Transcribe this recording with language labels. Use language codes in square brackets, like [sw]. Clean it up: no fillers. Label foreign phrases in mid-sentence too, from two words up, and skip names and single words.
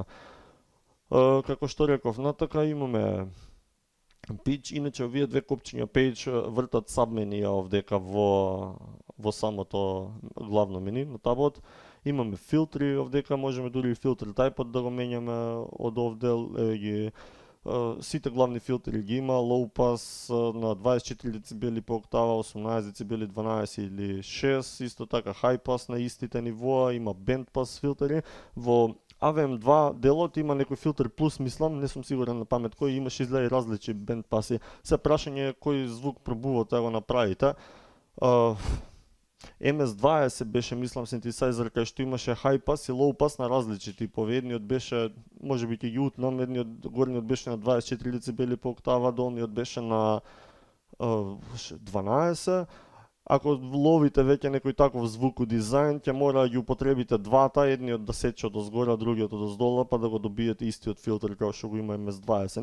[mk] Како што реков, натака имаме Page, иначе овие две копчиња Page вртат сабменија овдека во самото главно мени на табот. Имаме филтри овдека, можеме дури и филтер тайпот да го менјаме од овде, сите главни филтри ги има, [en] low pass [mk] на 24 децибели по октава, 18 децибели, 12 или 6, исто така [en] high pass [mk] на истите нивоа, има [en] band pass [mk] филтери. Во AVM2 делот има некој филтер плюс, мислам, не сум сигурен на памет кој, имаше изгледа различни band паси. Се прашање е кој звук пробувате да го направите. MS-20 беше, мислам, синтесайзер кај што имаше [en] high pass [mk] и [en] low pass [mk] на различни типови. Едниот беше, можеби ќе ги утнам, горниот беше на 24 децибели по октава, долниот беше на 12. Ако ловите веќе некој таков звук у дизајн, ќе мора да ги употребите двата, едниот да сече од озгора, другиот од оздола, па да го добиете истиот филтер како што го има MS-20.